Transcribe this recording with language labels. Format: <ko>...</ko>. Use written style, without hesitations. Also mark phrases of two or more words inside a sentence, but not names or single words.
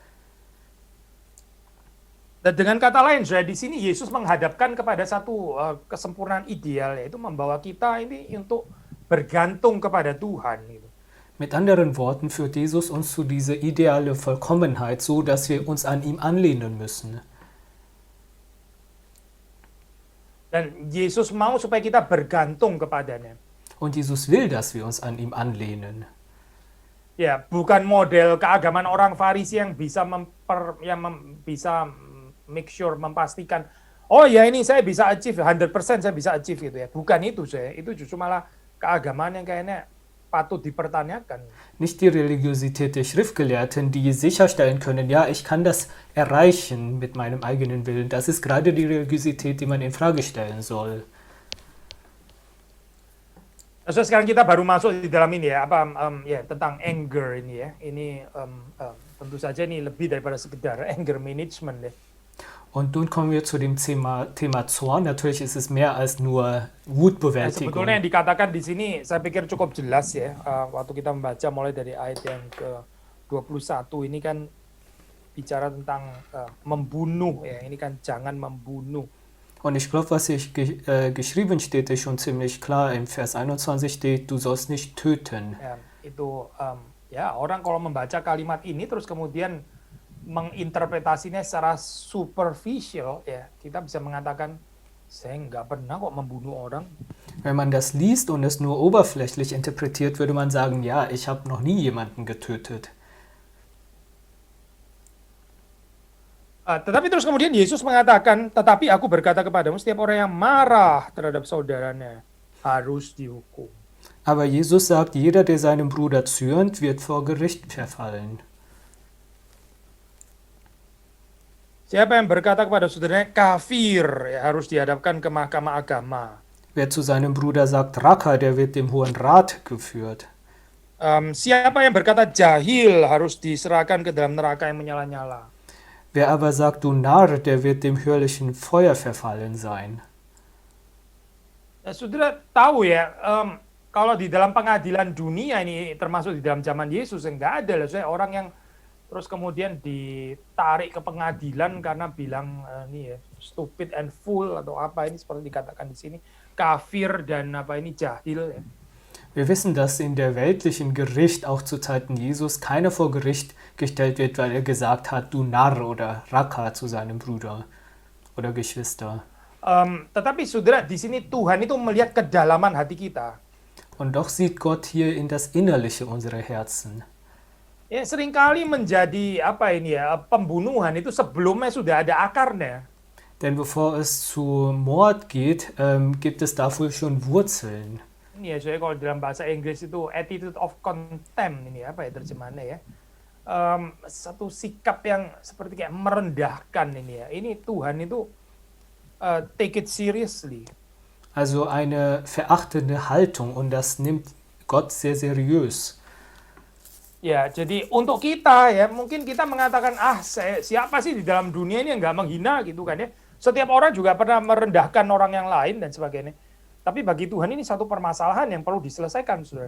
<id>Dan dengan kata lain, di sini Yesus menghadapkan kepada satu kesempurnaan ideal, yaitu membawa kita ini untuk bergantung kepada Tuhan. Gitu.</id> <de>Mit anderen Worten führt Jesus uns zu dieser ideale Vollkommenheit, so dass wir uns an ihm anlehnen müssen.</de> <id>Dan Yesus mau supaya kita bergantung kepadanya.</id> <de>Und Jesus will, dass wir uns an ihm anlehnen.</de> <id>Ya, bukan model keagamaan orang Farisi yang bisa</id> <en>make sure,</en> <id>memastikan, oh ya ini saya bisa achieve, 100% saya bisa achieve gitu ya. Bukan itu itu justru malah keagamaan yang kayaknya patut dipertanyakan.</id> <de>Nicht die Religiosität der Schriftgelehrten, die sicherstellen können, ja, ich kann das erreichen mit meinem eigenen Willen. Das ist gerade die Religiosität, die man in Frage stellen soll.</de> <id>So, sekarang kita baru masuk di dalam ini ya, tentang anger ini ya. Ini tentu saja ini lebih daripada sekedar</id> <en>anger management</en> <id>ya.</id> <de>Und nun kommen wir zu dem Thema Zorn. Natürlich ist es mehr als nur Wutbewältigung.</de> <id>Sebetulnya yang dikatakan di sini saya pikir cukup jelas ya. Waktu kita membaca mulai dari ayat yang ke-21 ini kan bicara tentang membunuh ya. Ini kan jangan membunuh.</id> <de>Und ich glaube, was hier geschrieben steht, ist schon ziemlich klar. Im Vers 21 steht, du sollst nicht töten.</de> <id>Ya, itu orang kalau membaca kalimat ini terus kemudian menginterpretasinya secara superficial ya, kita bisa mengatakan saya nggak pernah kok membunuh orang.</id> <de>Wenn man das liest und es nur oberflächlich interpretiert, würde man sagen, ja, ich habe noch nie jemanden getötet.</de> <id>Tetapi terus kemudian Yesus mengatakan, tetapi aku berkata kepadamu, setiap orang yang marah terhadap saudaranya harus dihukum.</id> <de>Aber Jesus sagt, jeder, der seinem Bruder zürnt, wird vor Gericht verfallen.</de> <id>Siapa yang berkata kepada saudaranya kafir, ya, harus dihadapkan ke mahkamah agama.</id> <de>Wer zu seinem Bruder sagt Racker, der wird dem Hohen Rat geführt.</de> <id>Siapa yang berkata jahil harus diserahkan ke dalam neraka yang menyala-nyala.</id> <de>Wer aber sagt, du Narr, der wird dem höllischen Feuer verfallen sein.</de> <id>Saudara tahu ya, kalau di dalam pengadilan dunia ini, termasuk di dalam zaman Yesus, enggak ada lah orang yang terus kemudian ditarik ke pengadilan karena bilang</id> <en>stupid and fool</en> <id>atau apa ini seperti dikatakan di sini, kafir dan jahil ya.</id> <de>Wir wissen, dass in der weltlichen Gericht auch zu Zeiten Jesus keiner vor Gericht gestellt wird, weil er gesagt hat, du Narr oder Racker zu seinem Bruder oder Geschwister.</de> <id>Tetapi saudara, di sini Tuhan itu melihat kedalaman hati kita.</id> <de>Und doch sieht Gott hier in das Innerliche unserer Herzen.</de> <id>Ya, seringkali menjadi pembunuhan itu sebelumnya sudah ada akarnya.</id> <de>Denn bevor es zu Mord geht, gibt es dafür schon Wurzeln.</de> <id>Ini ya, saya kalau dalam bahasa Inggris itu</id> <en>attitude of contempt,</en> <id>ini terjemahannya ya. Satu sikap yang seperti kayak merendahkan ini ya. Ini Tuhan itu</id> <en>take it seriously.</en> <de>Also eine verachtende Haltung, und das nimmt Gott sehr seriös.</de> <id>Ya, jadi untuk kita ya, mungkin kita mengatakan, siapa sih di dalam dunia ini yang nggak menghina gitu kan ya. Setiap orang juga pernah merendahkan orang yang lain dan sebagainya. Tapi bagi Tuhan ini satu permasalahan yang perlu diselesaikan, saudara.</id>